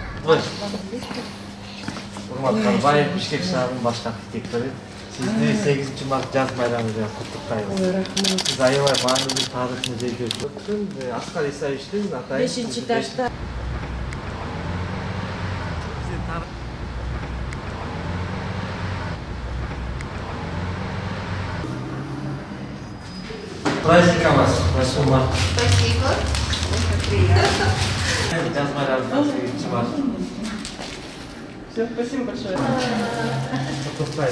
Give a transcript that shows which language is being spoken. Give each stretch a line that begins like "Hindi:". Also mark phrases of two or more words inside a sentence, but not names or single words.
Kyrgyz: Урматтуу Карбаев, Бишкек шаарынын баш архитектору. Сизди 8 март жаз байрамы менен куттуктайбыз. Сиз аябай маанилүү тарыхый зерттөөчү. Аскар Исаевичтин атайын 5-этажда.
Russian: Праздником вас, 8 марта. Спасибо. Очень приятно.
Kyrgyz: Жаз байрамы 8 марта.
Russian: Все, спасибо большое.
Kyrgyz: Куттуктайбыз.